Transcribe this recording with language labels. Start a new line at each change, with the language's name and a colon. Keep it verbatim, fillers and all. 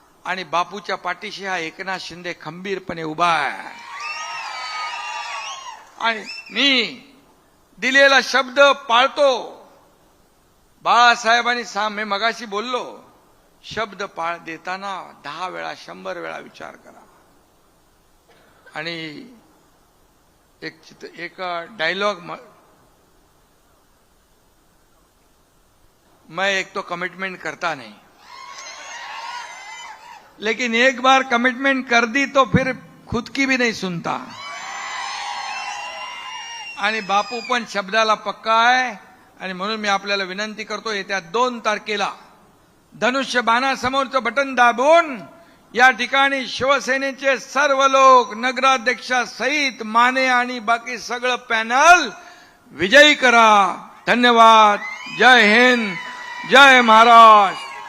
Marathi: आणि बापूच्या पाठीशी हा एकनाथ शिंदे खंबीरपणे उभा आहे. आणि मी दिलेला शब्द पाळतो. बाळासाहेबांनी सांग, मी मगाशी बोललो, शब्द पाळ देताना दहा वेळा शंभर वेळा विचार करा. आणि एक चित्र एक डायलॉग,
Hindi: मैं एक तो कमिटमेंट करता नहीं, लेकिन एक बार कमिटमेंट कर दी तो फिर खुद की भी नहीं सुनता.
Marathi: आणि बापू पण शब्दाला पक्का आहे. आणि म्हणून मी आपल्याला विनंती करतो, येत्या दोन तारखेला धनुष्य बाणासमोरचं बटन दाबून या ठिकाणी शिवसेनेचे सर्व लोक, नगराध्यक्षासहित माने आणि बाकी सगळं पॅनल विजयी करा. धन्यवाद. जय हिंद. जय महाराष्ट्र.